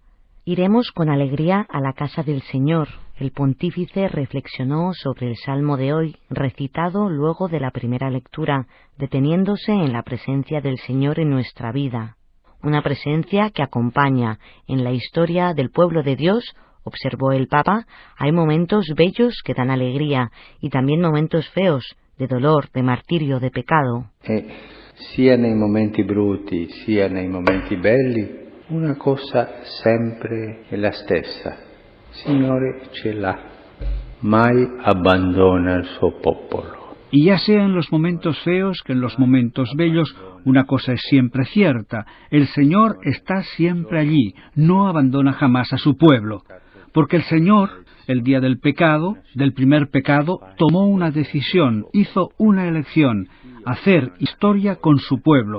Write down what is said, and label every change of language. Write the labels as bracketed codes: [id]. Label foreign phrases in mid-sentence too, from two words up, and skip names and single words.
[es] Iremos con alegría a la casa del Señor. El pontífice reflexionó sobre el Salmo de hoy, recitado luego de la primera lectura, deteniéndose en la presencia del Señor en nuestra vida. Una presencia que acompaña en la historia del pueblo de Dios, observó el Papa, hay momentos bellos que dan alegría y también momentos feos, de dolor, de martirio, de pecado. [it] Sia nei momenti brutti, sia nei momenti belli, una cosa sempre è la stessa. Signore ce l'ha, mai abbandona il suo popolo. [es] Y ya sea en los momentos feos que en los momentos bellos, una cosa es siempre cierta: el Señor está siempre allí, no abandona jamás a su pueblo. Porque el Señor, el día del pecado, del primer pecado, tomó una decisión, hizo una elección: hacer historia con su pueblo.